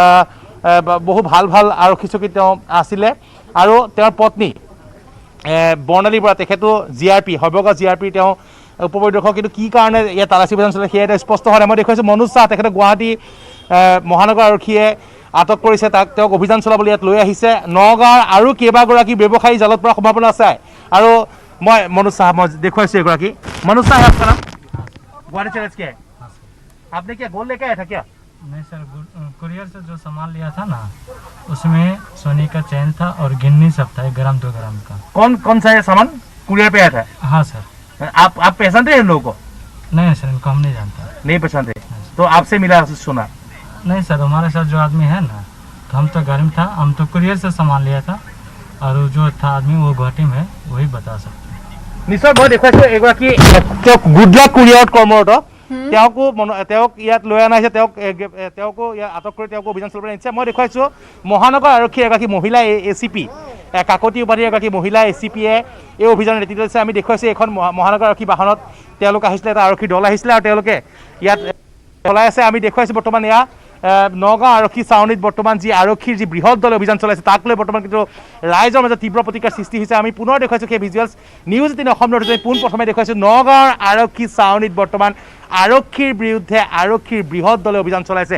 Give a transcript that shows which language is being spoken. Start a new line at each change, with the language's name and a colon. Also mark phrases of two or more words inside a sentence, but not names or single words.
Assamese: বহু ভাল ভাল আৰক্ষী চকীত তেওঁ আছিলে আৰু তেওঁৰ পত্নী বৰ্ণালী বৰা তেখেতো GRP সৰ্বগা GRP তেওঁ উপপৰিদৰ্শক কিন্তু কি কাৰণে ইয়াত তালাচী অভিযান চলে সেয়া স্পষ্ট হোৱা নাই মই দেখুৱাইছোঁ মনোজ শ্বাহ তেখেতক গুৱাহাটী মহানগৰ আৰক্ষীয়ে আটক কৰিছে তেওঁক অভিযান চলাবলৈ ইয়াত লৈ আহিছে নগাঁৱৰ আৰু কেইবাগৰাকী ব্যৱসায়ী জালত পৰা সম্ভাৱনা আছে আৰু
Hindi: मैं मनोज साहब मैं देखो की मनोज साहब आपका नाम गुवाहाटी चैलेंज क्या है आपने क्या गोल लेके आया था क्या नहीं सर कुरियर से जो सामान लिया था ना उसमें सोने का चैन था और गिन्नी सब था 1 ग्राम 2 ग्राम का कौन सा ये सामान कुरियर पे आया था हाँ सर आप पहचानते हैं इन लोगों को नहीं सर इनको हम नहीं जानते नहीं पहचानते तो आपसे मिला सुना नहीं सर हमारे साथ जो आदमी है ना तो हम तो गाड़ी में था हम तो कुरियर से सामान लिया था और जो था आदमी वो गुवाहाटी में वही बता सकते निश्चय मैं
Assamese: देखुৱাইছোঁ এগৰাকী গুডলাক কুৰিয়াৰত কৰ্মৰত তেওঁক ইয়াত লৈ অনা হৈছে তেওঁকো আটক কৰি তেওঁকো অভিযান চলাবলৈ নিছে মই দেখুৱাইছোঁ মহানগৰ আৰক্ষীৰ এগৰাকী মহিলা ACP কাকতি উপাধিৰ এগৰাকী মহিলা ACPয়ে এই অভিযানৰ নেতৃত্ব দিছে আমি দেখুৱাইছোঁ এখন মহানগৰ আৰক্ষী বাহনত তেওঁলোক আহিছিলে এটা আৰক্ষী দল আহিছিলে আৰু তেওঁলোকে ইয়াত চলাই আছে আমি দেখুৱাইছোঁ বৰ্তমান এয়া নগাঁও আৰক্ষী চাউনীত বৰ্তমান যি আৰক্ষীৰ যি বৃহৎ দলে অভিযান চলাইছে তাক লৈ বৰ্তমান কিন্তু ৰাইজৰ মাজত তীব্ৰ প্ৰতিক্ৰিয়াৰ সৃষ্টি হৈছে আমি পুনৰ দেখুৱাইছোঁ সেই ভিজুৱেলছ নিউজ 18 অসম নৰ্থ পোনপ্ৰথমে দেখুৱাইছোঁ নগাঁৱৰ আৰক্ষী চাউনীত বৰ্তমান আৰক্ষীৰ বিৰুদ্ধে আৰক্ষীৰ বৃহৎ দলে অভিযান চলাইছে